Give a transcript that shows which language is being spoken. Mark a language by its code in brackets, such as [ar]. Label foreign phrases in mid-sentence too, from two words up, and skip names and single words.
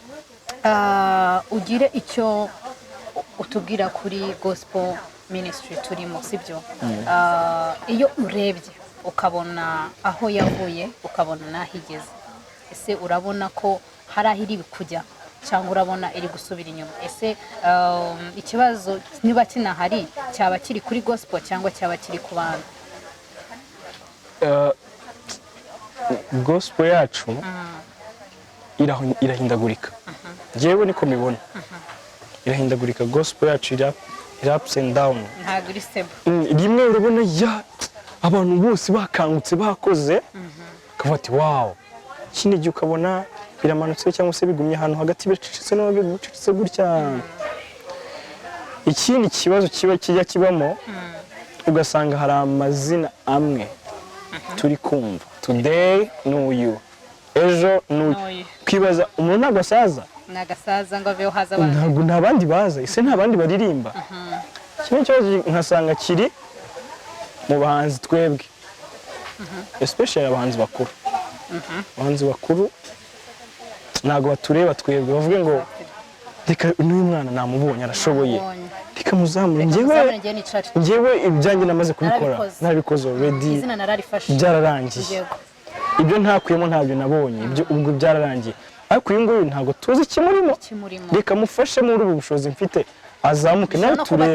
[rw] ugire icyo utubwira kuri [en] gospel ministry [rw] turimo sibyo iyo urebye ukabona aho yavuye ukabona nahigeze ese urabona ko hari aho iri kujya cyangwa urabona iri gusubira inyuma ese ikibazo niba kinahari cyaba kiri kuri gospel cyangwa cyaba kiri ku bantu gospel yacu irahindagurika njyewe niko mibona irahindagurika gospel yacu iri [en] ups and down [rw] ntabwo iri stable rimwe urabona abantu bose bakangutse bakoze kavuga ati wow kindi gihe ukabona biramanutse cyangwa se bigumye ahantu hagati bicecetse no bicecetse gutya ikindi kibazo kijya kibamo ugasanga hari amazina amwe turi kumva today no you ejo no kwibaza umuntu ntabwo asaza nagasaza ngo aveho haza abandi ntabwo nta bandi baza ese nta bandi baririmba kimwe cyo nkasanga kiri mu bahanzi twebwe especially abahanzi bakuru abahanzi bakuru ntabwo batureba twebwe bavuge ngo reka n'uyu mwana namubonye arashoboye reka muzamure njyewe ibyanjye namaze kubikora narabikoze already byararangiye ibyo ntakuyemo ntabyo nabonye ibyo ubwo byararangiye ariko uyu nguyu ntabwo tuzi ikimurimo reka mufashe muri ubu bushobozi mfite azamuke nawe turebe